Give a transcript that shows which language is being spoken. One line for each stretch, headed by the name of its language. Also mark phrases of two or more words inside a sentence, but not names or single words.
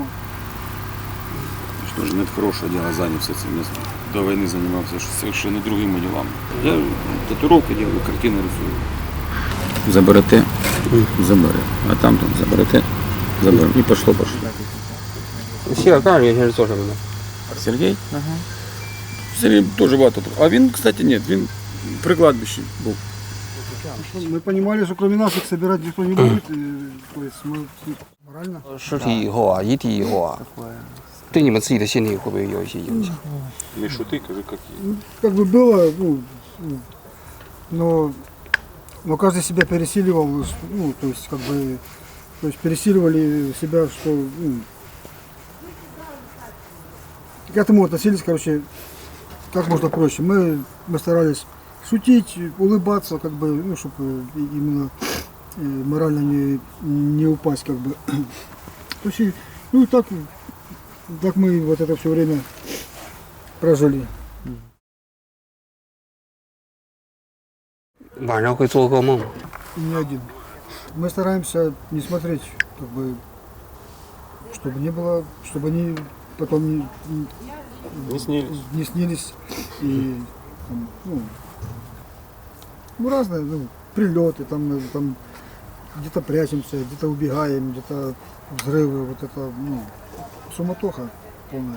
Russian: Что же, это хорошее дело, занялся этим. Я до войны занимался совершенно другими делами. Я татуировки делаю, картины рисую. Заберете, забере. А там заберете, заберем. И пошло.
Chinese: 谢尔盖尔原先是做什么的？
Russian: Сергей? Сергей тоже багато.
Ukrainian: А він, кстати, нет, він при кладбищі був.
Russian: Мы понимали, что кроме нас их собирать никто не будет. То есть мы морально.
Chinese: 尸体以后啊，遗体以后啊，对你们自己的心理会不会有一些影响？
Ukrainian: Не шути, кажи, як є.
Russian: Как бы было, но каждый себя пересиливал, то есть как бы, то есть пересиливали себя, что к этому относились, короче, как можно проще. Мы старались шутить, улыбаться, как бы, чтобы именно морально не упасть, как бы. То есть, и так мы вот это все время прожили.
Chinese: 晚上会做噩梦吗？
Russian: И не один. Мы стараемся не смотреть, как бы, чтобы не было, чтобы они потом Не снились. не снились. И там, ну, разные, ну, прилеты, там где-то прячемся, где-то убегаем, где-то взрывы, вот это, ну, суматоха полная.